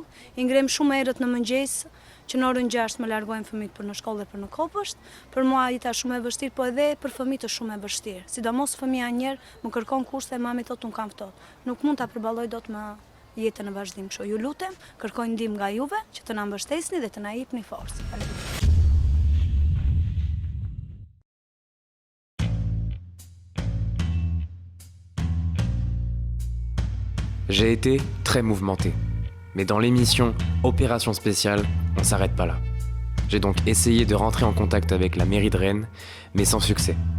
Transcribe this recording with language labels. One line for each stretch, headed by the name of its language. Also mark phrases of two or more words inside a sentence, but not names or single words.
Albanian: I ngrem shumë herët në mëngjes që në orën 6 më largojmë fëmijët për në shkollë dhe për në kopësht. Për mua jeta shumë e vështirë, po edhe për fëmijët është shumë e vështirë. Sidomos fëmia njerë më kërkon kushte e mami thotë unë kam ftohtë. Nuk mund ta përballoj dot me jetën në vazhdim kështu. Ju lutem, kërkoj ndihmë nga juve që të na mbështesni dhe të na jepni forcë.
French: J'ai été très mouvementé. Mais dans l'émission Opération Spéciale, on s'arrête pas là. J'ai donc essayé de rentrer en contact avec la mairie de Rennes, mais sans succès.